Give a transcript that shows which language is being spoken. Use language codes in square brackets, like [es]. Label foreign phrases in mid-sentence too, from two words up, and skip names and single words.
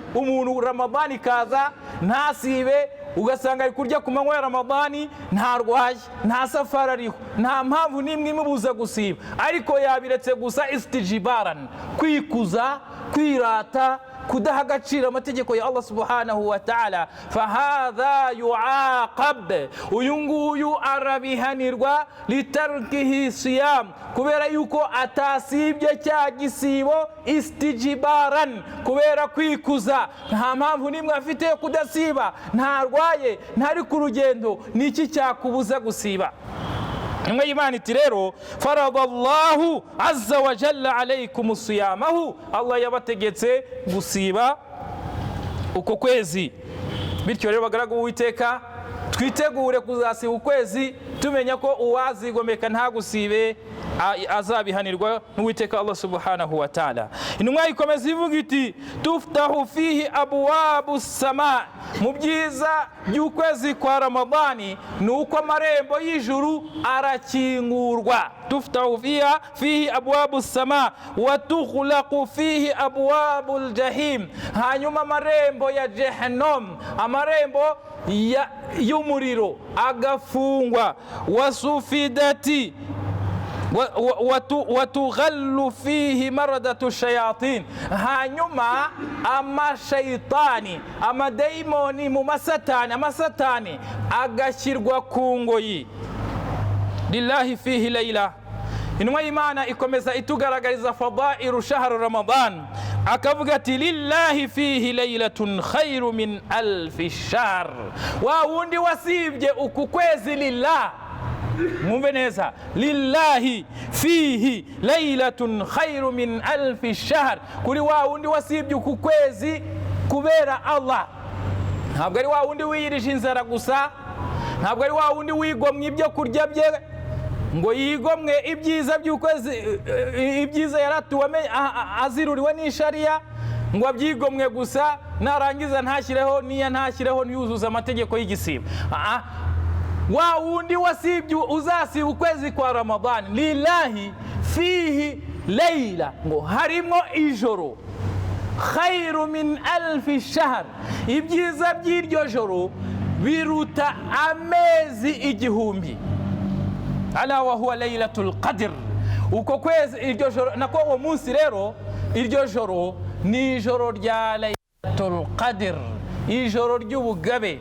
[rw] Umuntu Ramadani ikaza ntasibe, ugasanga ari kurya ku manywa ya Ramadani, ntarwaye, nta safari ariho, nta mpamvu n'imwe imubuza gusiba, ariko yabiretse gusa istijbaran, kwikuza, kwirata, kudaha agaciro amategeko ya Allah [ar] سبحانه وتعالى. فهذا يعاقب, [rw] uyu nguyu arabihanirwa [ar] لتركه صيام, [rw] kubera yuko atasibye cya gisibo istijbaran, kubera kwikuza, nta mpamvu nimwe afite yo kudasiba, ntarwaye, ntari ku rugendo, niki cyakubuza gusiba? Imwe y'Imana iti rero [ar] فرض الله عز وجل عليكم صيامه, [rw] Allah yabategetse gusiba uko kwezi. Bityo rero bagaragu Uwiteka, twitegure kuzasiba ukwezi tumenya ko uwazigomeka ntagusibe azabihanirwa n'Uwiteka Allah [ar] سبحانه وتعالى. [rw] Intumwa ikomeza ivuga iti [ar] تفتح فيه أبواب سماء, [rw] mu byiza by'ukwezi kwa Ramadani ni uko amarembo y'ijuru arakingurwa. [ar] تفتح فيه أبواب سماء وتغلق فيه أبواب الجحيم, [rw] hanyuma amarembo ya Jahannam, amarembo y'umuriro agafungwa. [ar] وصفدت وتغل فيه مردة شياطين, [rw] hanyuma amashayitani, amadayimoni mu masatani agashyirwa ku ngoyi. [ar] لله فيه ليلة. [rw] Intumwa y'Imana ikomeza itugaragariza [ar] فضائل شهر رمضان, [rw] akavuga ati [ar] لله فيه ليلة خير من ألف شهر. [rw] Wa wundi wasibye uku kwezi lillah, mwumve neza, [ar] لله فيه ليلة خير من ألف شهر, [rw] kuri wa wundi wasibye uku kwezi kubera Allah. Ntabwo ari wa wundi wiyirije inzara gusa, ntabwo ari wa wundi wigomwe ibyo kurya bye ngo yigomwe ibyiza by'ukwezi, ibyiza yaratuwe aziruriwe n'ishariya, ngo abyigomwe gusa narangiza ntashyireho ntiyuzuza amategeko y'igisibo. Wa wundi wasibye uzasiba ukwezi kwa Ramadani, [ar] لله فيه ليلة, [rw] ngo harimo ijoro, [ar] خير من ألف شهر, [rw] ibyiza by'iryo joro biruta amezi igihumbi. [ar] ألا وهو ليلة القدر. [rw] Uko kwezi iryo joro nako uwo munsi rero, iryo joro ni ijoro rya [ar] ليلة القدر, [rw] ijoro ry'ubugabe.